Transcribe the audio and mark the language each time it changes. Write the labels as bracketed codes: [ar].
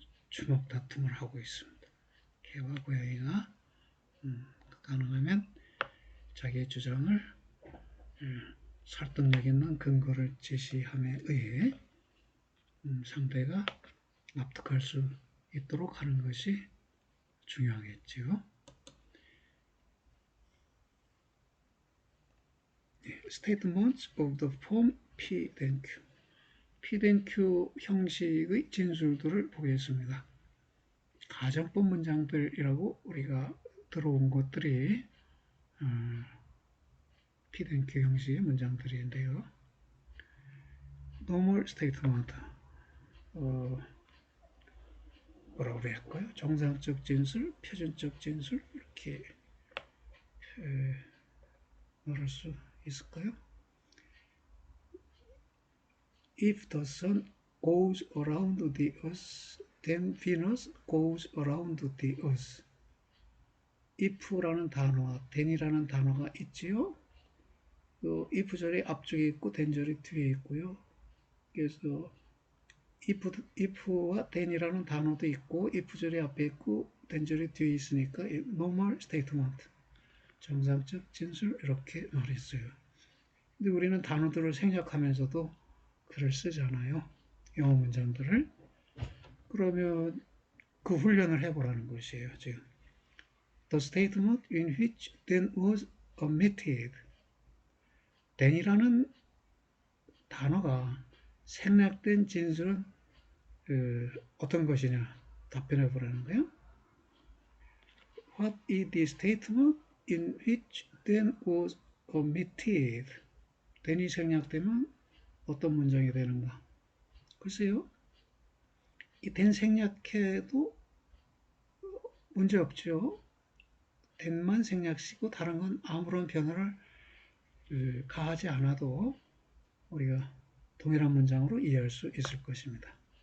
[ko] 주먹 다툼을 하고 있습니다. 개와 고양이가 가능하면 자기의 주장을 설득력 있는 근거를 제시함에 의해 상대가 납득할 수 있도록 하는 것이 중요하겠지요. [en] Statements of the form P then Q. P then Q [ko] 형식의 진술들을 보겠습니다. 가정법 문장들이라고 우리가 들어온 것들이 [en] P then Q [ko] 형식의 문장들인데요. [en] Normal statement. [ko] 뭐라고 해야 할까요? 정상적 진술, 표준적 진술 이렇게 말할 수 있을까요? [en] If the sun goes around the earth, then Venus goes around the earth. [ko] if라는 단어와 then이라는 단어가 있지요. 그 if절이 앞쪽에 있고 then절이 뒤에 있고요. 그래서 if와 then이라는 단어도 있고 if절이 앞에 있고 then절이 뒤에 있으니까 [en] normal statement, [ko] 정상적 진술 이렇게 말했어요. 근데 우리는 단어들을 생략하면서도 글을 쓰잖아요. 영어 문장들을. 그러면 그 훈련을 해보라는 것이에요. [en] 지금 The statement in which then was omitted. [ko] then이라는 단어가 생략된 진술은 어떤 것이냐 답변해 보라는 거예요. [en] What is the statement in which then was omitted? [ko] then이 생략되면 어떤 문장이 되는가? 글쎄요. 이 then 생략해도 문제 없죠. then만 생략시키고 다른 건 아무런 변화를 가하지 않아도 우리가 동일한 문장으로 이해할 수 있을 것입니다.